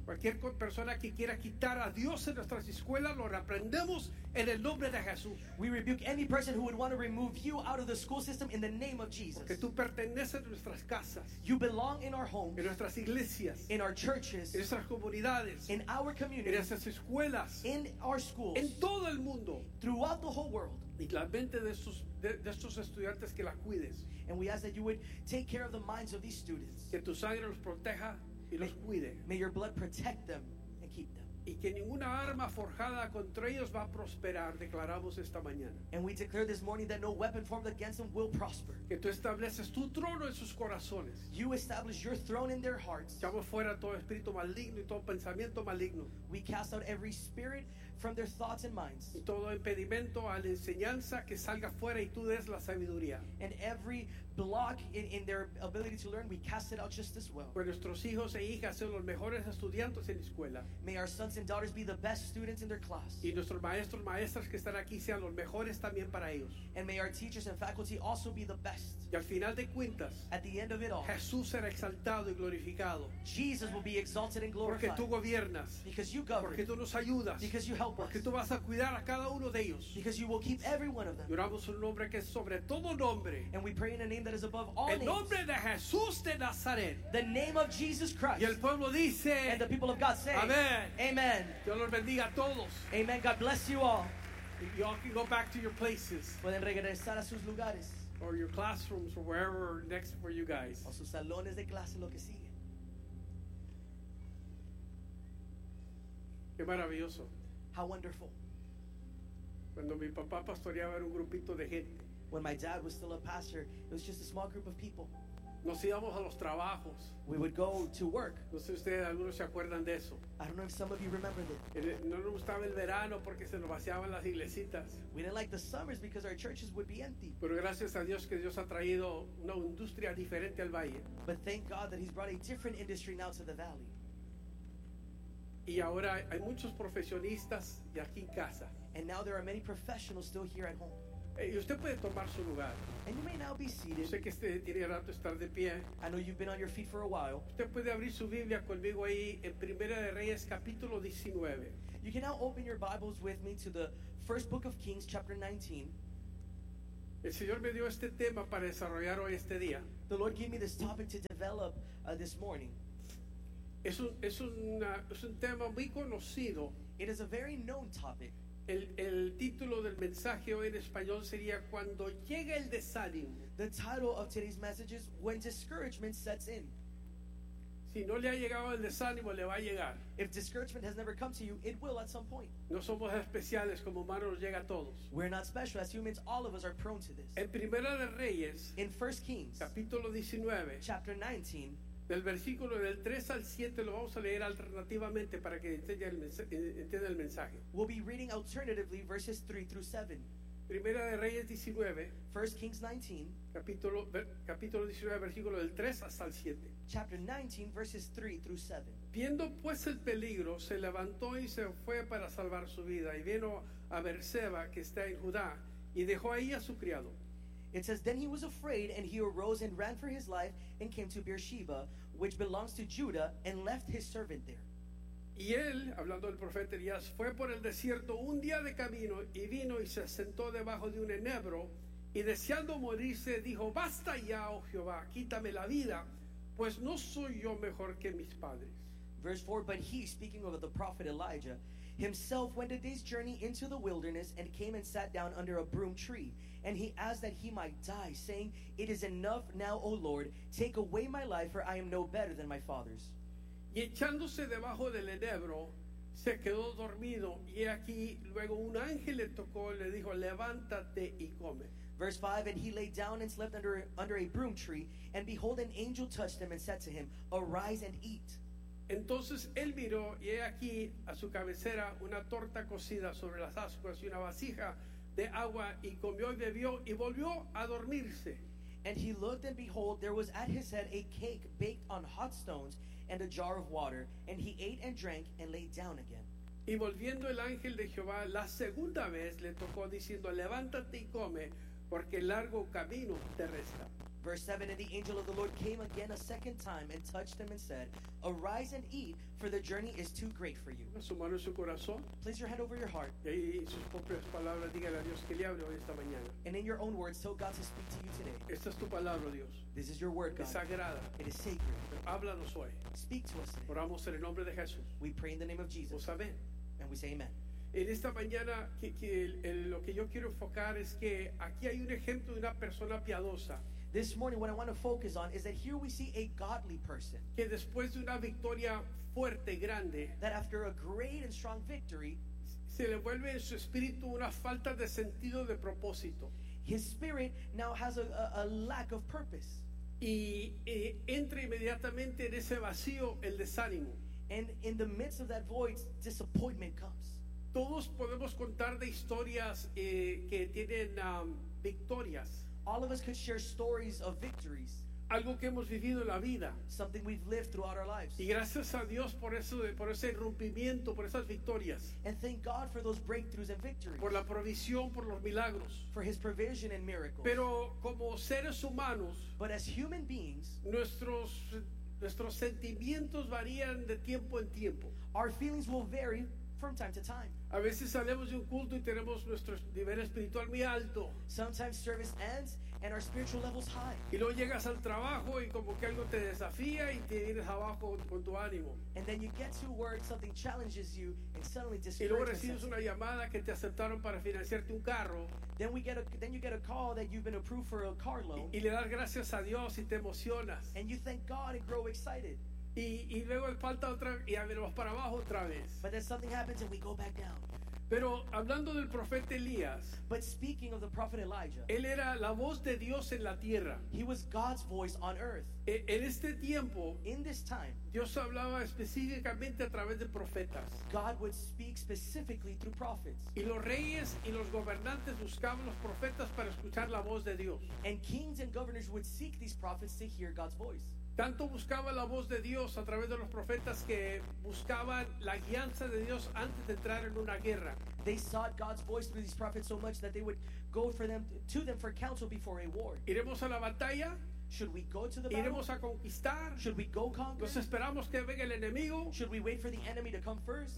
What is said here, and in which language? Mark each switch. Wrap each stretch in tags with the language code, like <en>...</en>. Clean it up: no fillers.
<es>Cualquier persona que quiera quitar a Dios en nuestras escuelas lo reprendemos en el nombre de Jesús.</es> <en>We rebuke any person who would want to remove you out of the school system in the name of Jesus.</en> <es>Porque tú perteneces a nuestras casas.</es> <en>You belong in our homes.</en> <es>En nuestras iglesias.</es> <en>In our churches.</en> <es>En nuestras comunidades.</es> <en>In our communities.</en> <es>En nuestras escuelas.</es> <en>In our schools.</en> <es>En todo el mundo.</es> <en>Throughout the whole world.</en> <es>Y la mente de estos estudiantes que la cuides.</es> <en>And we ask that you would take care of the minds of these students.</en> <es>Que tu sangre los proteja y los cuide.</es> <en>May your blood protect them and keep them.</en> <es>Y que ninguna arma forjada contra ellos va a prosperar, declaramos esta mañana.</es> <en>And we declare this morning that no weapon formed against them will prosper.</en> <es>Que tú estableces tu trono en sus corazones.</es> <en>You establish your throne in their hearts.</en> <es>Echamos fuera todo espíritu maligno y todo pensamiento maligno.</es> <en>We cast out every spirit from their thoughts and minds.</en> <es>Y todo impedimento a la enseñanza que salga fuera y tú des la sabiduría.</es> <en>And every block in their ability to learn, we cast it out just as well.</en> <es>Por nuestros hijos e hijas sean los mejores estudiantes en la escuela.</es> <en>May our sons and daughters be the best students in their class.</en> <es>Y nuestros maestros y maestras que están aquí sean los mejores también para ellos.</es> <en>And may our teachers and faculty also be the best.</en> <es>Y al final de cuentas,</es> <en>at the end of it all,</en> <es>Jesús será exaltado y glorificado.</es> <en>Jesus will be exalted and glorified.</en> <es>Porque tú gobiernas.</es> <en>Because you govern.</en> <es>Porque tú nos ayudas.</es> <en>Because you help us.</en> <es>Porque tú vas a cuidar a cada uno de ellos.</es> <en>Because you will keep every one of them.</en> <es>Y oramos un nombre que es sobre todo nombre.</es> <en>And we pray in a name that is above all</en> <es>names. El nombre de Jesús de Nazaret.</es> <en>The name of Jesus Christ.</en> <es>Y el pueblo dice.</es> <en>And the people of God say.</en> <es>Amen.</es> <en>Amen.</en> <es>Dios los bendiga a todos.</es> <en>Amen. God bless you all. Y'all can go back to your places.</en> <es>Pueden regresar a sus lugares.</es> <en>Or your classrooms, or wherever next for you guys.</en> <es>O sus salones de clase, lo que sigue. Qué maravilloso.</es> <en>How wonderful.</en> <es>Cuando mi papá pastoreaba era un grupito de gente.</es> <en>When my dad was still a pastor, it was just a small group of people.</en> <es>Nos íbamos a los trabajos.</es> <en>We would go to work.</en> <es>No sé si ustedes algunos se acuerdan de eso.</es> <en>I don't know if some of you remember that.</en> <es>No nos gustaba el verano porque se nos vaciaban las iglesitas.</es> <en>We didn't like the summers because our churches would be empty.</en> <es>Pero gracias a Dios que Dios ha traído una industria diferente al valle.</es> <en>But thank God that He's brought a different industry now to the valley.</en> <es>Y ahora hay muchos profesionistas y aquí en casa.</es> <en>And now there are many professionals still here at home.</en> <es>Y usted puede tomar su lugar.</es> <en>And you may now be seated.</en> <es>Yo sé que tiene rato estar de pie.</es> <en>I know you've been on your feet for a while.</en> <es>Usted puede abrir su Biblia conmigo ahí en Primera de Reyes capítulo 19.</es> <en>You can now open your Bibles with me to the first book of Kings chapter 19.</en> <es>El Señor me dio este tema para desarrollar hoy este día.</es> <en>The Lord gave me this topic to develop this morning.</en> <es>Es un tema muy conocido.</es> <en>It is a very known topic.</en> <es>El título del mensaje hoy en español sería Cuando llega el desánimo.</es> <en>The title of today's message is When Discouragement Sets In.</en> <es>Si no le ha llegado el desánimo, le va a llegar.</es> <en>If discouragement has never come to you, it will at some point.</en> <es>No somos especiales, como humanos nos llega a todos.</es> <en>We're not special. As humans, all of us are prone to this.</en> <es>En Primera de Reyes,</es> <en>in First Kings,</en> <es>capítulo 19,</es> <en>chapter 19,</en> <es>del versículo del 3 al 7 lo vamos a leer alternativamente para que entienda el mensaje.</es> <en>We'll be reading alternatively verses 3 through 7.</en> <es>Primera de Reyes 19.</es> <en>First Kings 19.</en> <es>Capítulo 19, versículo del 3 hasta el 7.</es> <en>Chapter 19, verses 3 through 7.</en> <es>Viendo pues el peligro, se levantó y se fue para salvar su vida, y vino a Berseba, que está en Judá, y dejó ahí a su criado.</es> <en>It says, then he was afraid, and he arose and ran for his life, and came to Beersheba, which belongs to Judah, and left his servant there.</en> <es>Y él, hablando del profeta Elías, fue por el desierto un día de camino, y vino y se sentó debajo de un enebro, y deseando morirse, dijo, basta ya, oh Jehová, quítame la vida, pues no soy yo mejor que mis padres.</es> <en>Verse 4, but he, speaking of the prophet Elijah, himself went a day's journey into the wilderness and came and sat down under a broom tree. And he asked that he might die, saying, it is enough now, O Lord, take away my life, for I am no better than my fathers.</en> <es>Y echándose debajo del enebro, se quedó dormido. Y aquí luego un ángel le tocó y le dijo, levántate y come.</es> <en>Verse 5, and he lay down and slept under a broom tree. And behold, an angel touched him and said to him, arise and eat.</en> <es>Entonces él miró, y he aquí a su cabecera una torta cocida sobre las ascuas y una vasija de agua, y comió y bebió y volvió a dormirse.</es> <en>And he looked, and behold, there was at his head a cake baked on hot stones and a jar of water, and he ate and drank and lay down again.</en> <es>Y volviendo el ángel de Jehová la segunda vez le tocó diciendo, levántate y come, porque largo camino te resta.</es> <en>Verse 7, and the angel of the Lord came again a second time and touched him and said, arise and eat, for the journey is too great for you.</en> <es>Su mano en su corazón.</es> <en>Place your hand over your heart.</en> <es>Y sus propias palabras, dígale a Dios que le hable hoy esta mañana.</es> <en>And in your own words, tell God to speak to you today.</en> <es>Esta es tu palabra, Dios.</es> <en>This is your word, God.</en> <es>Es sagrada.</es> <en>It is sacred.</en> <es>Pero háblanos hoy.</es> <en>Speak to us today.</en> <es>Oramos en el nombre de Jesús.</es> <en>We pray in the name of Jesus.</en> <es>Pues amén.</es> <en>And we say amen.</en> <es>En esta mañana, lo que yo quiero enfocar es que aquí hay un ejemplo de una persona piadosa.</es> <en>This morning, what I want to focus on is that here we see a godly person</en> <es>que después de una victoria fuerte, grande,</es> <en>that after a great and strong victory,</en> <es>se le vuelve en su espíritu una falta de sentido de propósito.</es> <en>His spirit now has a lack of purpose.</en> <es>Y entra inmediatamente en ese vacío el desánimo.</es> <en>And in the midst of that void, disappointment comes.</en> <es>Todos podemos contar de historias que tienen victorias.</es> <en>all of us could share stories of victories.</en> <es>Algo que hemos vivido en la vida.</es> <en>Something we've lived throughout our lives.</en> <es>Y gracias a Dios por eso, por ese rompimiento, por esas victorias.</es> <en>And thank God for those breakthroughs and victories.</en> <es>Por la provisión, por los milagros.</es> <en>For his provision and miracles.</en> <es>Pero como seres humanos,</es> <en>but as human beings,</en> <es>nuestros sentimientos varían de tiempo en tiempo.</es> <en>Our feelings will vary from time to time.</en> <es>A veces salimos de un culto y tenemos nuestro nivel espiritual muy alto.</es> <en>Sometimes service ends and our spiritual level's high.</en> <es>Y luego llegas al trabajo y como que algo te desafía y te vienes abajo con tu ánimo.</es> <en>And then you get to work, something challenges you, and suddenly</en> <es>discouragement. Y luego recibes una llamada que te aceptaron para financiarte un carro.</es> <en>Then you get a call that you've been approved for a car loan.</en> <es>Y le das gracias a Dios y te emocionas.</es> <en>And you thank God and grow excited.</en> <es>Y luego falta otra y vamos para abajo otra vez.</es> <en>But then something happens and we go back down.</en> <es>Pero hablando del profeta Elías,</es> <en>but speaking of the prophet Elijah,</en> <es>él era la voz de Dios en la tierra.</es> <en>He was God's voice on earth.</en> <es>En este tiempo,</es> <en>in this time,</en> <es>Dios hablaba específicamente a través de profetas.</es> <en>God would speak specifically through prophets.</en> <es>Y los reyes y los gobernantes buscaban los profetas para escuchar la voz de Dios.</es> <en>And kings and governors would seek these prophets to hear God's voice.</en> <es>Tanto buscaba la voz de Dios a través de los profetas que buscaban la guianza de Dios antes de entrar en una guerra.</es> <en>They sought God's voice through these prophets so much that they would go for them to them for counsel before a war.</en> <es>¿Iremos a la batalla?</es> <en>Should we go to the battle?</en> <es>¿Iremos a conquistar?</es> <en>Should we go conquer?</en> <es>¿Nos esperamos que venga el enemigo?</es> <en>Should we wait for the enemy to come first?</en>